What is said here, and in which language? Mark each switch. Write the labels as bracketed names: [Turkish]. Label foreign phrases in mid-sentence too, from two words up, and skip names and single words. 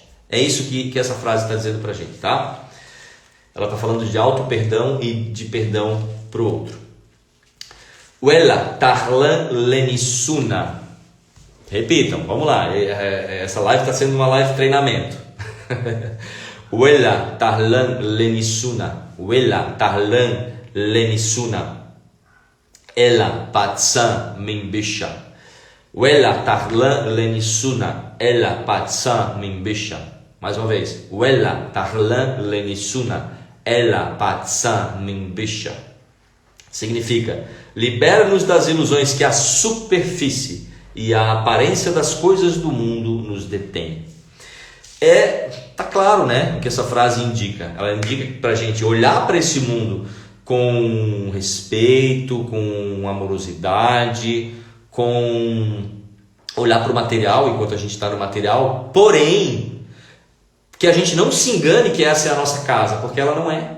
[Portuguese] É isso que essa frase está dizendo pra gente, tá? Ela está falando de auto-perdão e de perdão pro outro. [Aramaic] Uela tarlan lenissuna. [Portuguese] Repitam, vamos lá. Essa live está sendo uma live treinamento. [Aramaic] Uela tarlan lenissuna. Uela tarlan lenissuna. Ela patsan mimbisha. Uela tarlan lenissuna. Ela patsan mimbisha. [Portuguese] Mais uma vez. [Aramaic] Uela tarlan lenissuna. Ela patsan mimbisha. [Portuguese] Significa: libera-nos das ilusões que a superfície e a aparência das coisas do mundo nos detém. Tá claro, né, o que essa frase indica. Ela indica para a gente olhar para esse mundo com respeito, com amorosidade, com olhar para o material enquanto a gente está no material, porém, que a gente não se engane que essa é a nossa casa, porque ela não é.